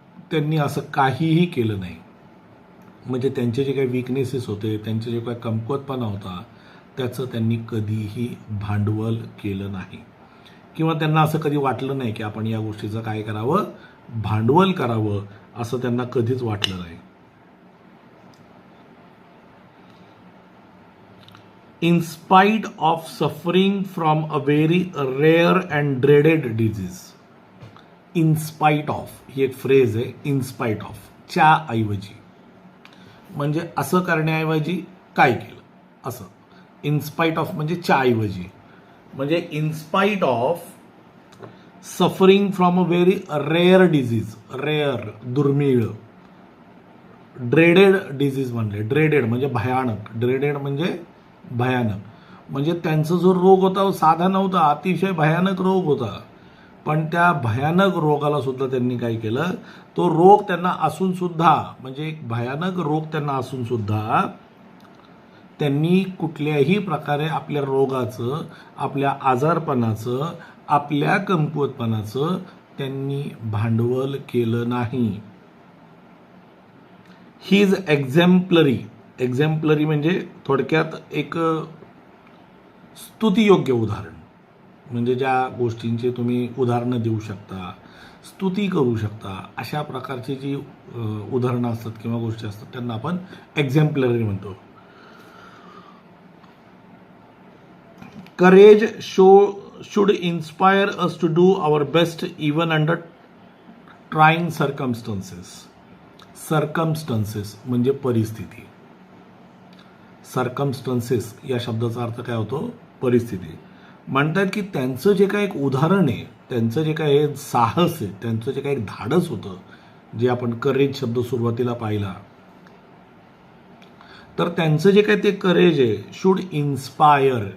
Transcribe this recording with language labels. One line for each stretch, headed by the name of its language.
Marathi: त्यांनी असं काहीही केलं नाही. म्हणजे त्यांचे जे काही विकनेसेस होते, त्यांचे जे काही कमकुवतपणा होता, त्याचं त्यांनी कधीही भांडवल केलं नाही, किंवा त्यांना असं कधी वाटलं नाही की आपण या गोष्टीचं काय करावं, भांडवल करावं, असं त्यांना कधीच वाटलं नाही.
English: In spite of suffering from a very rare and dreaded disease.
Marathi: In spite of ही एक फ्रेज आहे. in spite of च्या ऐवजी, म्हणजे असं करण्याऐवजी काय केलं असं.
English: in spite of
Marathi: म्हणजे च्या ऐवजी, म्हणजे
English: in spite of suffering from a very rare disease.
Marathi: Rare दुर्मिळ. ड्रेडेड डिझीज म्हणले. ड्रेडेड म्हणजे भयानक. ड्रेडेड म्हणजे भयानक. म्हणजे त्यांचा जो रोग होता साधा नव्हता, अतिशय भयानक रोग होता. पण त्या भयानक रोगाला सुद्धा त्यांनी काय केलं, तो रोग त्यांना असून सुद्धा, म्हणजे एक भयानक रोग त्यांना असून सुद्धा त्यांनी कुठल्याही प्रकारे आपल्या रोगाचं, आपल्या आजारपणाचं, आपल्या कमकुवतपणाचं त्यांनी भांडवल केलं नाही.
English: He is exemplary.
Marathi: एक्झॅम्पलरी म्हणजे थोडक्यात एक स्तुतियोग्य उदाहरण. म्हणजे ज्या गोष्टींचे तुम्ही उदाहरणं देऊ शकता, स्तुती करू शकता, अशा प्रकारची जी उदाहरणं असतात किंवा गोष्टी असतात, त्यांना आपण एक्झॅम्पलरी म्हणतो.
English: Courage should inspire us to do our best even under trying circumstances.
Marathi: Circumstances म्हणजे परिस्थिती. सर्कमस्टन्सेस या शब्दाचा अर्थ काय होतो, परिस्थिती. म्हणतात की त्यांचं जे काही एक उदाहरण आहे, त्यांचं जे काही साहस आहे, त्यांचं जे काही धाडस होतं, जे आपण करेज शब्द सुरुवातीला पाहिला, तर त्यांचं जे काही ते करेज आहे, शुड इन्स्पायर.